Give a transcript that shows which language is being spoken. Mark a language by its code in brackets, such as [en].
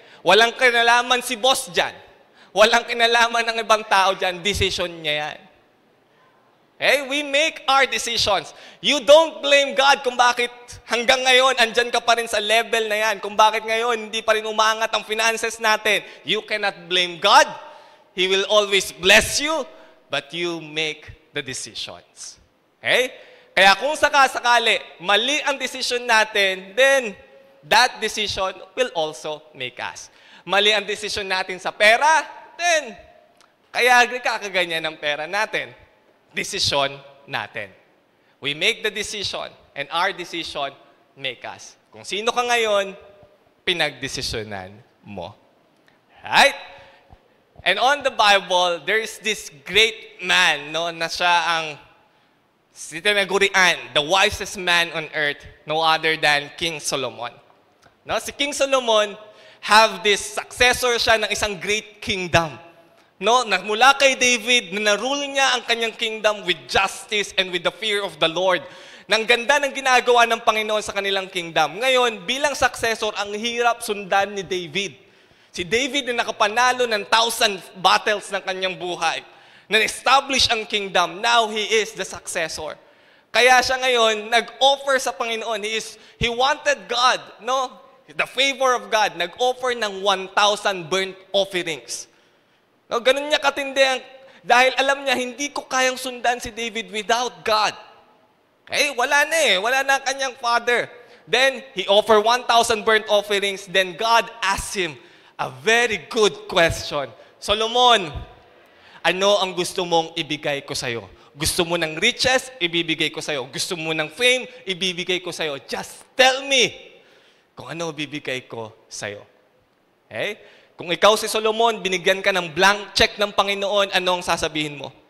[tl] Walang kinalaman si boss dyan. Walang kinalaman ng ibang tao dyan. Desisyon niya yan. [en] Okay? We make our decisions. You don't blame God [tl] kung bakit hanggang ngayon andyan ka pa rin sa level na yan. Kung bakit ngayon hindi pa rin umangat ang finances natin. [en] You cannot blame God. He will always bless you, but you make the decisions. Okay? [tl] Kaya kung sakasakali, mali ang decision natin, [en] then that decision will also make us. [tl] Mali ang decision natin sa pera, then kaya kakaganyan ng pera natin. Decision natin. [en] We make the decision, and our decision make us. [tl] Kung sino ka ngayon, pinagdesisyonan mo. Right? [en] And on the Bible, there is this great man, no, [tl] na siya ang tinagurian, [en] the wisest man on earth, no other than King Solomon. No, si King Solomon have this successor [tl] siya ng isang [en] great kingdom. No, [tl] mula kay David, na narule niya ang kanyang [en] kingdom with justice and with the fear of the Lord. [tl] Nang ganda ng ginagawa ng Panginoon sa kanilang kingdom. Ngayon, bilang successor, ang hirap sundan ni David. Si David na nakapanalo ng 1,000 battles ng kanyang buhay, na-establish ang kingdom, now he is the successor. Kaya siya ngayon, nag-offer sa Panginoon. [en] He wanted God, no? The favor of God. [tl] Nag-offer ng 1,000 burnt offerings. No, ganun niya katindi dahil alam niya, hindi ko kayang sundan si David [en] without God. [tl] Okay? Wala na eh. Wala na ang kanyang father. [en] Then, he offered 1,000 burnt offerings. Then, God asked him a very good question. [tl] Solomon, ano ang gusto mong ibigay ko sa'yo? Gusto mo ng riches? Ibibigay ko sa'yo. Gusto mo ng fame? Ibibigay ko sa'yo. [en] Just tell me [tl] kung ano bibigay ko sa'yo. Okay? Kung ikaw si Solomon, binigyan ka ng blank check ng Panginoon, anong sasabihin mo?